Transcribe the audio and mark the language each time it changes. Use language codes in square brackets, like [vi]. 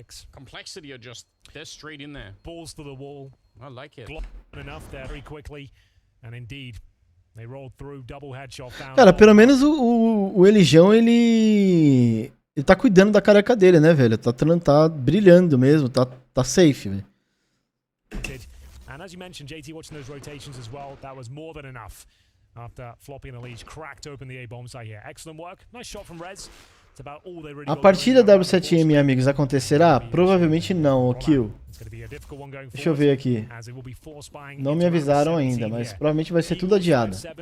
[en] Complexity are just they're straight in there. Balls to the wall. I like it. Enough there very quickly, and indeed they rolled through double headshot. [pt] Cara, pelo menos o Elijão ele tá cuidando da careca dele, né, velho? Tá brilhando mesmo, tá safe, velho. [en] And as you mentioned, JT, watching those rotations as well, that was more than enough. After Floppy and Elise cracked open the A-bomb site here. Excellent work. Nice shot from Rez. It's about all they really [pt] A partida W7M, amigos, acontecerá? Provavelmente não, o Kill. Deixa eu ver aqui. Não me avisaram ainda, mas provavelmente vai ser tudo adiado.